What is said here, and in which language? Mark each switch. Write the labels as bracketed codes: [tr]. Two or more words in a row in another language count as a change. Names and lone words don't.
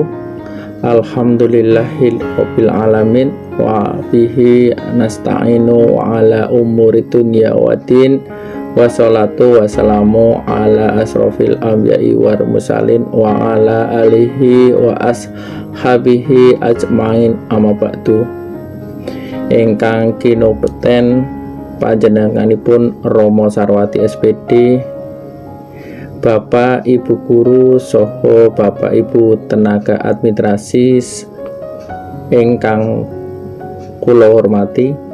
[ar] الحمد لله رب العالمين وبه نستعين على أمور الدنيا والدين. والصلاة والسلام على أشرف الأنبياء والمرسلين وعلى آله وأصحابه أجمعين، أما بعد. [jv] Ingkang kinobeten panjenenganipun Romo Sarwati SPD, Bapak Ibu guru soho Bapak Ibu tenaga administrasi ingkang kula hormati,